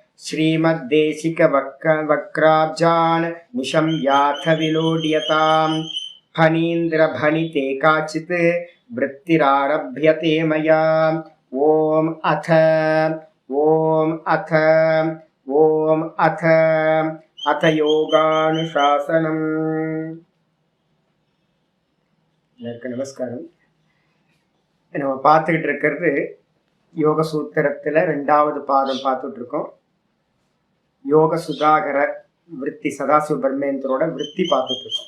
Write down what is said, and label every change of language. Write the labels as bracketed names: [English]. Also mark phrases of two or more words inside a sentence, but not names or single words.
[Sanskrit] श्रीमद्देशिकवक्राब्जान् निशम्याथ विलोड्यताम् फणीन्द्रभणिते काचित् वृत्तिरारभ्यते मया। ॐ अथ अथ योगानुशासनम्। [Tamil] நமஸ்காரம். நம்ம பார்த்துக்கிட்டு இருக்கிறது யோக சூத்திரத்தில் 2வது பாதம் பார்த்துட்டு இருக்கோம். யோக சுதாகர விற்பி சதாசிவ பிரம்மேந்திரோட விற்பி பார்த்துட்டு இருக்கோம்.